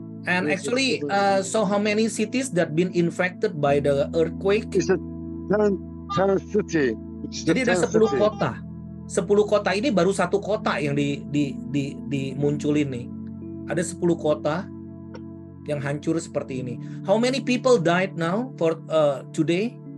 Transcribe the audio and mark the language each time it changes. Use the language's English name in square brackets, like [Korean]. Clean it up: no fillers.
[English] And actually, so how many cities that been infected by the earthquake? It's a 10 city. [Indonesian] Jadi ada 10 kota. 10 kota ini baru satu kota yang dimunculin nih. Ada 10 kota yang hancur seperti ini. [English] How many people died now for today?